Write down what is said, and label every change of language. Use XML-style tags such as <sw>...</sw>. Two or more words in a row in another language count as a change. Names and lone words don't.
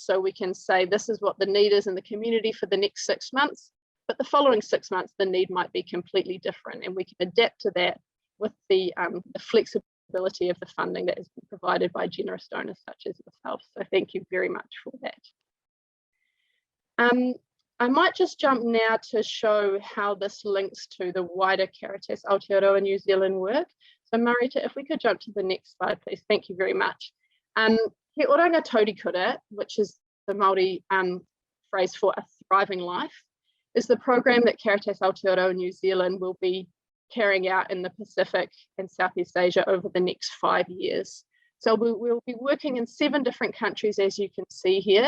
<en>So we can say this is what the need is in the community for the next 6 months, but the following 6 months, the need might be completely different, and we can adapt to that with the flexibility of the funding that has been provided by generous donors such as yourself. So thank you very much for that. I might just jump now to show how this links to the wider Caritas Aotearoa New Zealand work. So Marita, if we could jump to the next slide, please. Thank you very much.</en> <mi>He oranga taurikura,</mi> <en>which is the Māori phrase for a thriving life, is the program that Caritas Aotearoa New Zealand will be carrying out in the Pacific and Southeast Asia over the next 5 years. So we'll be working in 7 different countries, as you can see here.</en>